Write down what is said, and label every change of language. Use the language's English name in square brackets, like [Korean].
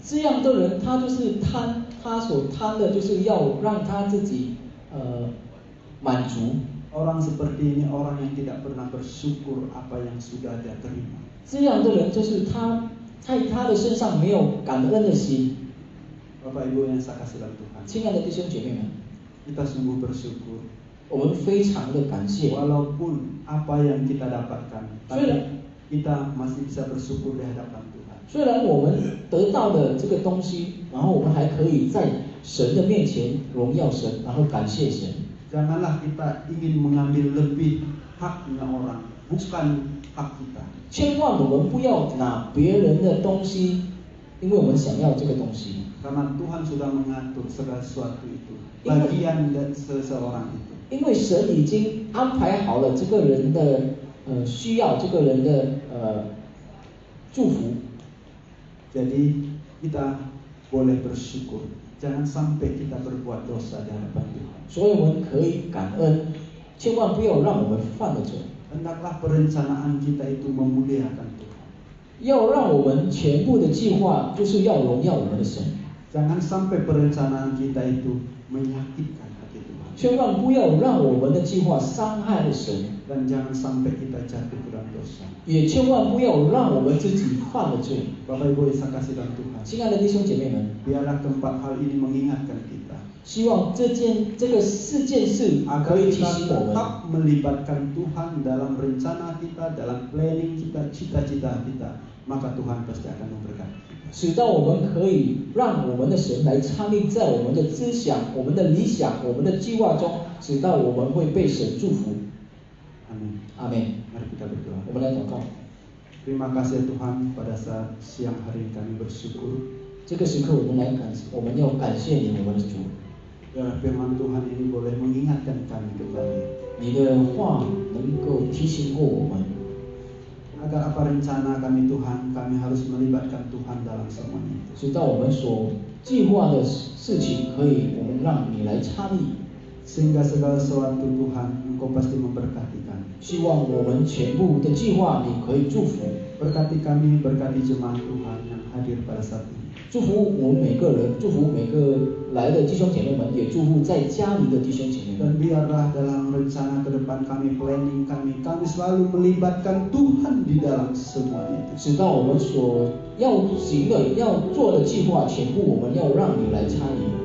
[Chinese] 这样的人，他就是贪，他所贪的就是要让他自己满足。 [Indonesian] Orang seperti ini orang yang tidak pernah bersyukur apa yang sudah dia terima. [Chinese] 这样的人就是他在他的身上没有感恩的心。 [Indonesian] Bapak Ibu yang saya kasih dalam Tuhan. [Chinese] 亲爱的弟兄姐妹们， [Indonesian] Kita sungguh bersyukur. [Chinese] 我们非常的感谢。 [Indonesian] Walaupun apa yang kita dapatkan, tapi kita masih bisa bersyukur di hadapan Tuhan. [Chinese] 虽然我们得到了这个东西，然后我们还可以在神的面前荣耀神，然后感谢神。 [Indonesian] Janganlah kita ingin mengambil lebih haknya orang, bukan hak kita. [Chinese] 千万我们不要拿别人的东西，因为我们想要这个东西。 [Indonesian] Karena Tuhan sudah mengatur segala sesuatu itu, bagian dari seseorang itu. [Chinese] 因为神已经安排好了这个人的需要，这个人的祝福。 [Indonesian] Jadi kita boleh bersyukur. Jangan sampai kita berbuat dosa di hadapan Tuhan. [Chinese] 所以我们可以感恩，千万不要让我们犯了罪。 [Indonesian] Hendaklah perencanaan kita itu memuliakan Tuhan. [Chinese] 要让我们全部的计划就是要荣耀我们的神。 [Indonesian] Jangan sampai perencanaan kita itu menyakitkan hati Tuhan. [Chinese] 千万不要让我们的计划伤害了神。 [Indonesian] Dan jangan sampai kita jatuh ke dalam dosa. [Chinese] 也千万不要让我们自己犯了罪。 [Indonesian] Bapak Ibu yang saya kasih dalam Tuhan. [Chinese] 亲爱的弟兄姐妹们， [Indonesian] Biarlah keempat hal ini mengingatkan kita. [Chinese] 希望这个四件事 [Indonesian] Agar [Chinese] 可以提 [Indonesian] kita [Chinese] 醒我们， [Indonesian] tetap melibatkan Tuhan dalam rencana kita, dalam planning kita, cita-cita kita. Maka Tuhan pasti akan memberkati kita. [Chinese] 使到我们可以让我们的神来参与在我们的思想、我们的理想、我们的计划中，使到我们会被神祝福。 [Indonesian] Amin. [Chinese] 阿门。 [Indonesian] Mari kita berdoa. [Chinese] 我们来祷告。 [Indonesian] Terima kasih Tuhan, pada saat siang hari kami bersyukur. [Chinese] 这个时刻，我们要感谢你，我们的主。 [Indonesian] Biar firman Tuhan ini boleh mengingatkan kami kembali. [Chinese] 你的话能够提醒过我们， [Indonesian] Agar apa rencana kami Tuhan, kami harus melibatkan Tuhan dalam semuanya itu. [Chinese] 直到我们所计划的事情，可以我们让你来参与。 [Indonesian] Sehingga segala sesuatu Tuhan, Engkau pasti memberkati kami. [Chinese] 希望我们全部的计划你可以祝福， [Indonesian] Berkati kami, berkati jemaat Tuhan yang hadir pada saat ini. [Chinese] 祝福我们每个人，祝福每个来的弟兄姐妹们，也祝福在家里的弟兄姐妹们。 [Indonesian] Dan biarlah dalam rencana ke depan kami, planning kami selalu melibatkan Tuhan di dalam semua itu. [Chinese] 直到我们所要行的、要做的计划，全部我们要让你来参与，